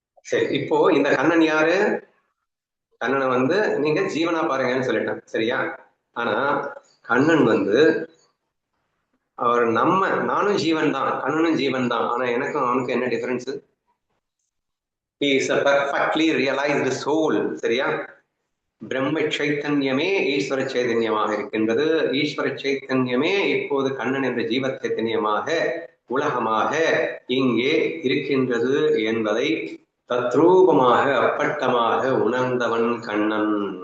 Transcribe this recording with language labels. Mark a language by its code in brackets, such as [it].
[ta] சரி, இப்போ இந்த கண்ணன் யாரு? கண்ணனை வந்து நீங்க ஜீவனா பாருங்கன்னு சொல்லிட்டேன். சரியா? ஆனா கண்ணன் வந்து அவர் நானும் ஜீவன் தான், கண்ணனும் ஜீவன் தான். ஆனா எனக்கும் அவனுக்கு என்ன difference? [en] He is a perfectly realized soul. [ta] சரியா? பிரம்ம சைத்தன்யமே ஈஸ்வர சைதன்யமாக இருக்கின்றது. ஈஸ்வர சைத்தன்யமே இப்போது கண்ணன் என்ற ஜீவ சைத்தன்யமாக உலகமாக இங்கே இருக்கின்றது என்பதை தத்ரூபமாக அப்பட்டமாக உணர்ந்தவன் கண்ணன்.